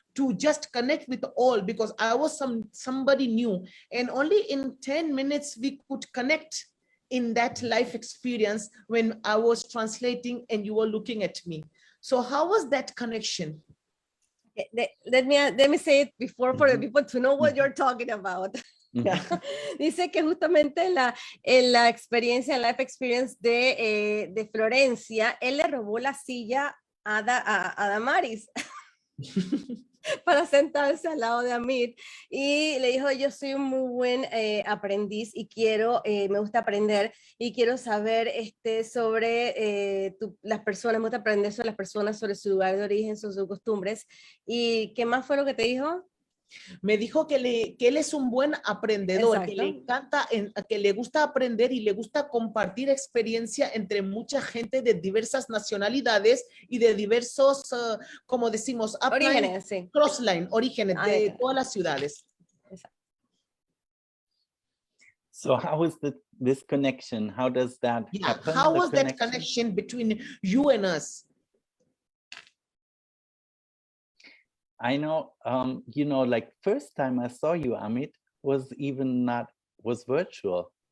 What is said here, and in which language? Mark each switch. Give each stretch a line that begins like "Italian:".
English: to just connect with all, because I was somebody new, and only in 10 minutes we could connect in that life experience when I was translating and you were looking at me. So how was that connection? Let me say it before for the people to know what you're talking about.
Spanish: Dice que justamente en la experiencia, en la life experience de Florencia, él le robó la silla a Damaris para sentarse al lado de Amit, y le dijo: yo soy un muy buen aprendiz y quiero, me gusta aprender y quiero saber sobre las personas, me gusta aprender sobre las personas, sobre su lugar de origen, sobre sus costumbres. ¿Y qué más fue lo que te dijo? Me dijo que él es un buen aprendedor, que le encanta, que le gusta aprender y le gusta compartir experiencia entre mucha gente de diversas nacionalidades y de diversos, como decimos, orígenes, sí. Crossline, orígenes de todas las ciudades.
English: So how is this connection? How does that happen? How was that connection between you and us? I know, you know, like first time I saw you, Amit, was virtual.